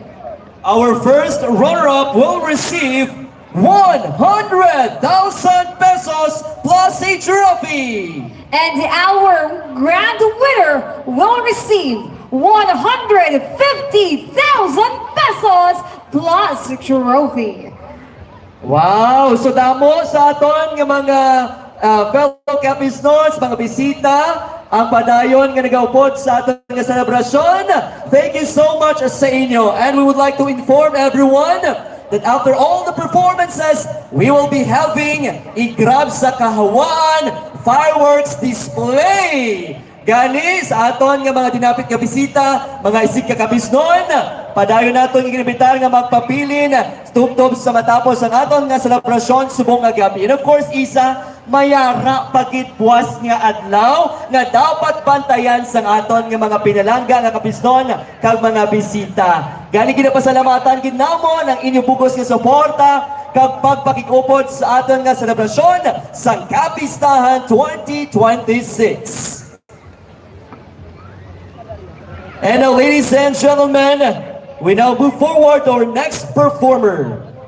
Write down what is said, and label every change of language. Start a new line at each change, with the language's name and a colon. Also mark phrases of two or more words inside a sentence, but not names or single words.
English: Our first runner-up will receive 100,000 pesos plus a trophy. And our grand winner will receive 150,000 pesos plus a trophy. Wow!
Hiligaynon: So damo sa aton nga mga fellow Capiznos, mga bisita, ang padayon nga nagaupod sa aton nga selebrasyon.
English: Thank you so much
Hiligaynon: sa inyo.
English: And we would like to inform everyone that after all the performances, we will be having a grab
Hiligaynon: sa kahawaan
English: fireworks display.
Hiligaynon: Gani sa aton nga mga dinapit nga bisita, mga isig ka Capiznon, padayon naton nga ginabitar nga magpapilin tubtob sa matapos ang aton nga selebrasyon subong nga gabi.
English: And of course,
Hiligaynon: isa mayara pagit buwas nga adlaw nga dapat bantayan sang aton nga mga pinalangga nga Capiznon kag mga bisita. Gani ginapasalamatan gid namon ang inyong bugos nga suporta kag pagpakikupod sa aton nga selebrasyon sang Capistahan 2026.
English: And now, ladies and gentlemen, we now move forward to our next performer.